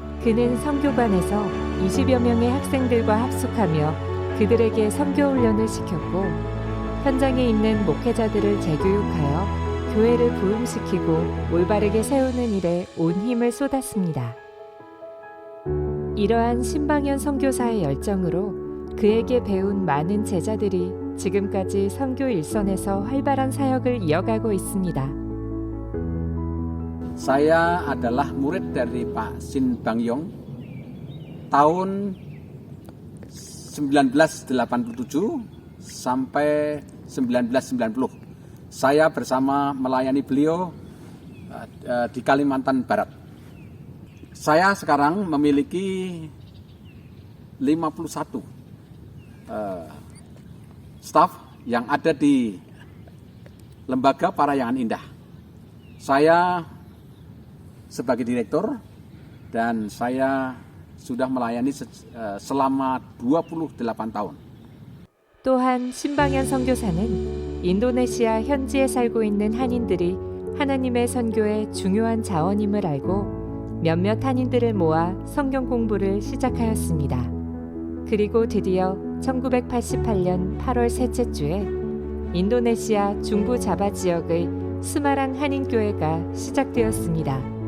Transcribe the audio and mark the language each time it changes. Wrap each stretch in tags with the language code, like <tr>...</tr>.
<ko>그는 선교관에서 20여 명의 학생들과 합숙하며 그들에게 선교 훈련을 시켰고 현장에 있는 목회자들을 재교육하여 교회를 부흥시키고 올바르게 세우는 일에 온 힘을 쏟았습니다. 이러한 신방현 선교사의 열정으로 그에게 배운 많은 제자들이 지금까지 선교 일선에서 활발한 사역을 이어가고 있습니다.</ko> <id>Saya adalah murid dari Pak Sin Bangyong tahun 1987 sampai 1990. Saya bersama melayani beliau di Kalimantan Barat. Saya sekarang memiliki 51 staf yang ada di Lembaga Parayangan Indah. Saya sebagai direktur dan saya sudah melayani selama 28 tahun.</id> <ko>또한 신방현 선교사는 인도네시아 현지에 살고 있는 한인들이 하나님의 선교의 중요한 자원임을 알고 몇몇 한인들을 모아 성경 공부를 시작하였습니다. 그리고 드디어 1988년 8월 셋째 주에 인도네시아 중부 자바 지역의 스마랑 한인교회가 시작되었습니다.</ko>